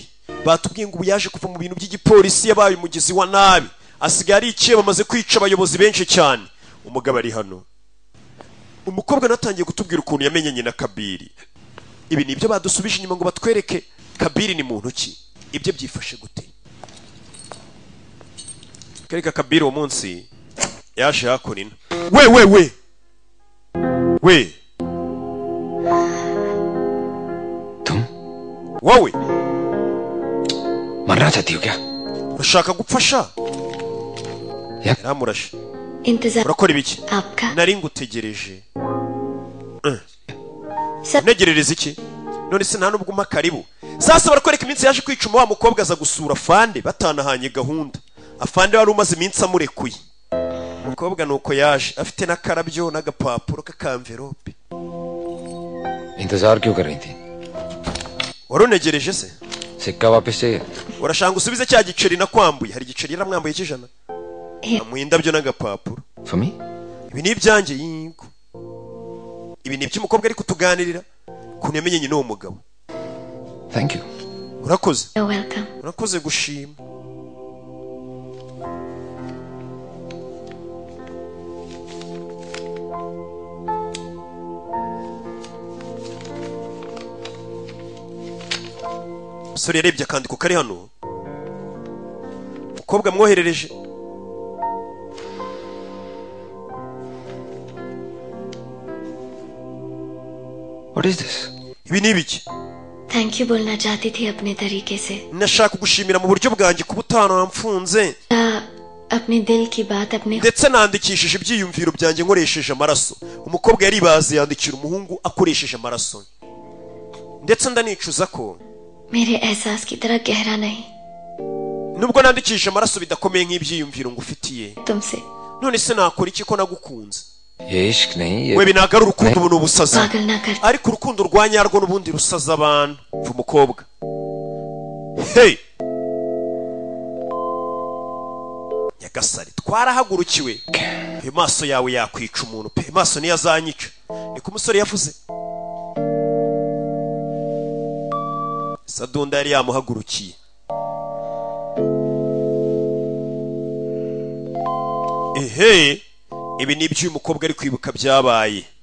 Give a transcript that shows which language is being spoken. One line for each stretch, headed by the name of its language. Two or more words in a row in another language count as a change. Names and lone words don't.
Kinyarwanda: batubwiye ngo ubu yaje kuva mu bintu by'igipolisi yabaye umugizi wa nabi asigaye ari ikiye bamaze kwica abayobozi benshi cyane umugabo ari hano umukobwa natangiye kutubwira ukuntu yamenyanye na Kabiri ibi nibyo badusubije inyuma ngo batwereke Kabiri ni muntu ki ibyo byifashe gute kereka Kabiri uwo munsi yaje hakurina we
Hindi: तुम
Kinyarwanda: wowe
Hindi: मरना चाहती हो क्या
Kinyarwanda: urashaka gupfasha yaramurashe
Hindi: इंतजार
Kinyarwanda: urakora ibiki
Hindi: आपका
Kinyarwanda: nari ngutegereje
Hindi: सब
Kinyarwanda: unegerereza iki none se nta nubwo umpa
Swahili: karibu sasa
Kinyarwanda: barakwereka iminsi yaje kwicuma wa mukobwa aza gusura afande batanahanye gahunda afande wari umaze iminsi amurekuye umukobwa nuko yaje afite n'akarabyo n'agapapuro k'akamverope
Hindi: इंतजार क्यों कर रही थी
Kinyarwanda: warunegereje se
Hindi: सिक्का वापस चाहिए
Kinyarwanda: urashanga usubize cya giceri nakwambuye hari igiceri yaramwambuye cy'ijana amuha indabyo n'agapapuro
English: for me
Kinyarwanda: ibi ni ibyanjye yingo ibi ni iby'umukobwa ari kutuganirira ukuntu yamenyanye n'uwo mugabo
English: thank you
Kinyarwanda: urakoze
English: You're welcome.
Kinyarwanda: urakoze gushima umusore yarebye akandiko kari hano umukobwa amwoherereje
English: what is this
Kinyarwanda: ibi ni ibiki
English: thank you
Hindi: बोलना चाहती थी अपने तरीके से
Kinyarwanda: nashaka kugushimira mu buryo bwanjye kuba utanamfunze
Hindi: अपने दिल की बात अपने
Kinyarwanda: ndetse nandikishije ibyiyumviro byanjye nkoresheje amaraso umukobwa yaribaze yandikira umuhungu akoresheje amaraso ndetse ndanicuza ko
Hindi: मेरे एहसास की तरह गहरा नहीं
Kinyarwanda: nubwo nandikishije amaraso bidakomeye nk'ibyiyumviro ngufitiye
Hindi: तुमसे
Kinyarwanda: none se nakora iki ko nagukunze
Hindi: ये इश्क नहीं
Kinyarwanda: we binaga ari urukundo ubu ni ubusazi
Hindi: पागल ना कर
Kinyarwanda: ariko urukundo rwa nyarwo n'ubundi rusaza abantu mva umukobwa hey nyagasari twarahagurukiwe ayo maso yawe yakwica umuntu pe maso niyo azanyica niko umusore yavuze sadunda yari yamuhagurukiye ehe ibi ni iby'uyu mukobwa ari kwibuka byabaye